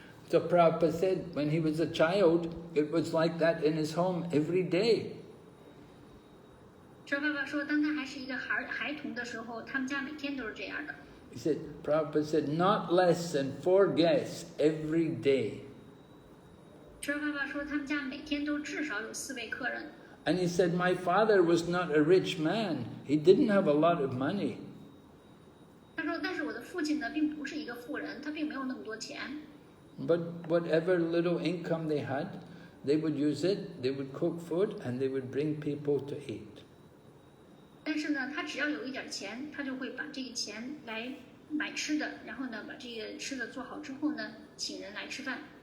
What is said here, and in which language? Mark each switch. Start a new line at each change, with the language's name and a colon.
English: So Prabhupada said, when he was a child, it was like that in his home every day.
Chinese: 舍爸爸说，当他还是一个孩童的时候，他们家每天都是这样的。
English: He said, Prabhupada said, not less than 4 guests every day.
Chinese: 舍爸爸说，他们家每天都至少有4位客人。
English: And he said, my father was not a rich man. He didn't have a lot of money.
Chinese: 他说，但是我的父亲呢，并不是一个富人，他并没有那么多钱。
English: But whatever little income they had, they would use it, they would cook food, and they would bring people to eat.
Chinese: 但是呢，他只要有一点钱，他就会把这个钱来买吃的，然后呢，把这个吃的做好之后呢，请人来吃饭。